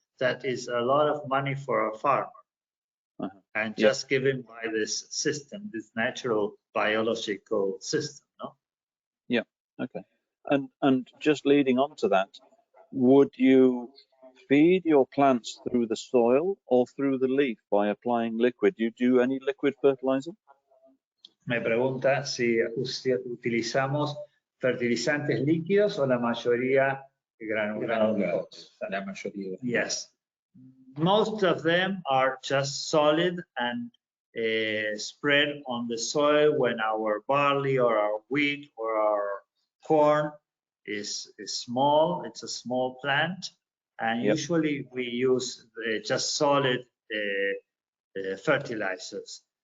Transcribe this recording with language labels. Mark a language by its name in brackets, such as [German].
[English] That is a lot of money for a farmer. And just given by this system, this natural biological system, no? Yeah, okay. And just leading on to that, would you feed your plants through the soil or through the leaf by applying liquid? Do you do any liquid fertilizer? [Spanish] Me pregunta si utilizamos fertilizantes líquidos o la mayoría granulados. La mayoría. [English] Yes. Most of them are just solid and spread on the soil when our barley or our wheat or our corn is small. It's a small plant, and usually we use just solid fertilizers.